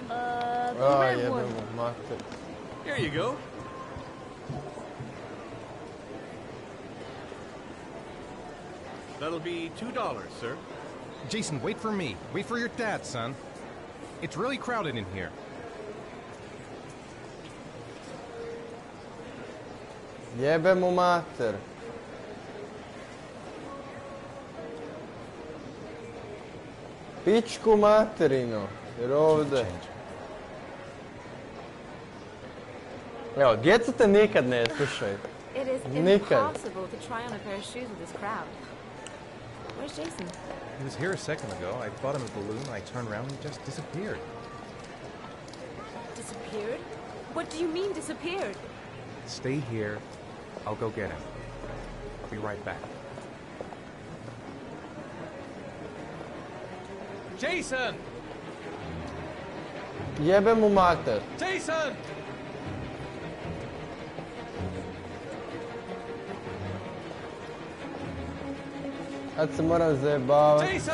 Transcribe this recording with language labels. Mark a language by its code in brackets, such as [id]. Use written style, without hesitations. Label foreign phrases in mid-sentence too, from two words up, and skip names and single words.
[en] the A, red [bs] jebem [en] one. [bs] mu mater. [en] Here you go. That'll be $2, sir. Jason, wait for me. Wait for your dad, son. It's really crowded in here. [bs] Jebem mu mater. Pičku materinu, jer ovdje... Evo, djeca te nikad ne slušaju. [en] It is [bs] Nikad. [en] impossible to try on a pair of shoes with this crowd. Where's Jason? He was here a second ago. I bought him a balloon. I turned around and he just disappeared. Disappeared? What do you mean disappeared? Stay here. I'll go get him. I'll be right back. Jason! [bs] Jebem mu mater. [en] Jason! [bs] Sad se moram zajebavati [en] Jason!